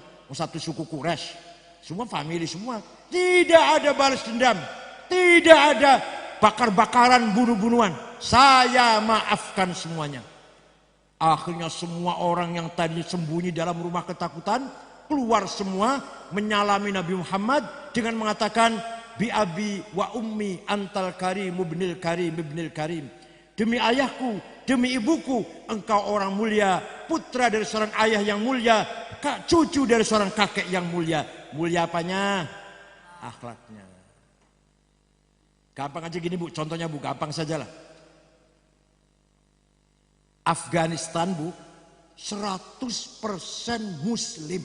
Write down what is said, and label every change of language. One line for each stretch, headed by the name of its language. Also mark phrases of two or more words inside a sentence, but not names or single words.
Indonesian: Satu suku Quraisy. Semua family semua. Tidak ada balas dendam. Tidak ada bakar-bakaran, bunuh-bunuhan. Saya maafkan semuanya. Akhirnya semua orang yang tadi sembunyi dalam rumah ketakutan keluar semua menyalami Nabi Muhammad dengan mengatakan
Arabic: بأبي وأمي أنت الكريم ابن الكريم ابن الكريم.
Indonesian: Demi ayahku, demi ibuku, engkau orang mulia, putra dari seorang ayah yang mulia, cucu dari seorang kakek yang mulia. Mulia apanya? Akhlaknya. Gampang aja gini Bu, contohnya Bu, gampang sajalah. Afghanistan Bu, 100% Muslim.